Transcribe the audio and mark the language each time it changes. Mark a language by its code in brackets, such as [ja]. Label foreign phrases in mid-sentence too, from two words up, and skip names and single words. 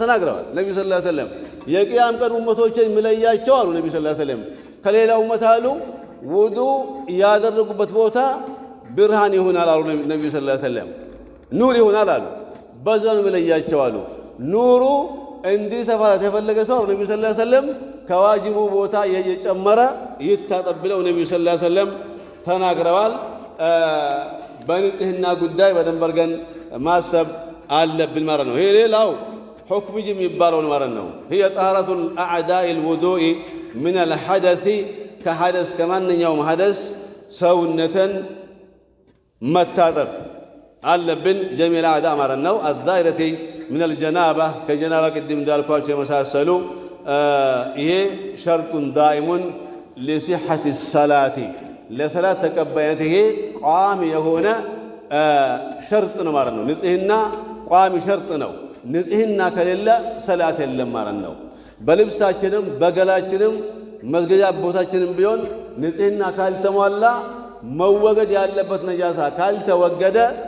[am] ተናግረዋል። ነብዩ [ar] صلى الله عليه وسلم [am] የቂያም ቀን ኡመቶችን የሚለያቸው አሉ ነብዩ [ar] صلى الله عليه وسلم [am] ከሌላ ኡመት አሉ ውዱ ያደረጉበት ቦታ ብርሃን ይሆናል አሉ ነብዩ [ar] صلى الله عليه وسلم። [am] ኑር ይሆናል አሉ። በዛው የሚለያቸው አሉ። ኑሩ እንዲሰፋ የተፈለገ ሰው ነብዩ [ar] صلى الله عليه وسلم [am] ከዋጅቡ ቦታ የጨመረ ይታጠብ ብለው ነብዩ [ar] صلى الله عليه وسلم [am] ተናግረዋል። በንጽህና ጉዳይ በደንብ አድርገን ማሰብ አለብን ማለት ነው። ይሄ ሌላው ሁክም የሚባለው ማለት ነው። [ar] هي طهارة الأعداء الوضوء من الحدث [am] ከሐደስ ከማንኛውም ሐደስ ሰውነትን መታጠብ አለብን። [ar] جميع الأعضاء [am] ማለት ነው። [ar] الظاهرة من الجنابة [am] ከጀናባ ቅድም እንዳልኳቸው የመሳሰሉ ይሄ [ar] شرطه دائم لصحة الصلاة [am] ለሰላት ተቀባይነት ይሄ ቋሚ የሆነ ሸርጥ ነው ማለት ነው። ንጽህና ቋሚ ሸርጥ ነው። ንጽህና ከሌለ ሰላት የለም ማለት ነው። በልብሳችንም በገላችንም መስገጃ ቦታችንም ቢሆን ንጽህና ካልተሟላ መወገድ ያለበት ነጃሳ ካልተወገደ